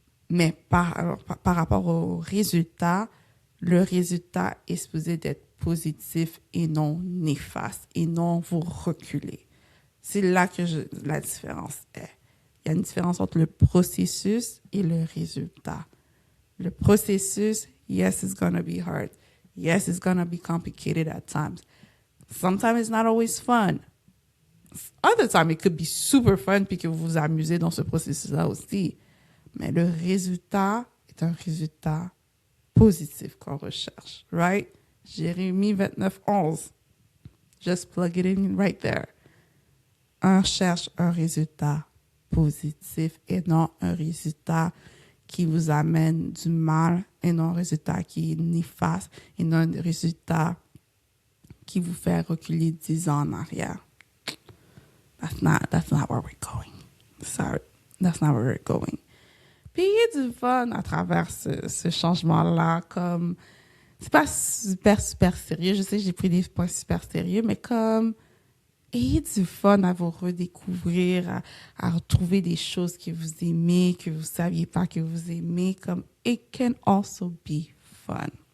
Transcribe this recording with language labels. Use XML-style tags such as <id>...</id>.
<fr>Mais par rapport au résultat, le résultat est supposé d'être positif et non néfaste et non vous reculer. C'est là que la différence est. Il y a une différence entre le processus et le résultat. Le processus,</fr> <en>yes, it's going to be hard. Yes, it's going to be complicated at times. Sometimes it's not always fun. Other times, it could be super fun</en> <fr>puis que vous vous amusez dans ce processus-là aussi. Mais le résultat est un résultat positif qu'on recherche, right? Jérémie 29:11.</fr> <en>Just plug it in right there.</en> <fr>On cherche un résultat positif et non un résultat qui vous amène du mal et non un résultat qui est néfaste et non un résultat qui vous fait reculer 10 ans en arrière.</fr> <en>That's not where we're going. Sorry, that's not where we're going.</en> <fr>Puis il y a du fun à travers ce changement-là, comme c'est pas super sérieux. Je sais que j'ai pris des points super sérieux, mais comme ayez du fun à vous redécouvrir, à retrouver des choses que vous aimez, que vous saviez pas que vous aimez, comme</fr> <en>it can also be fun.</en>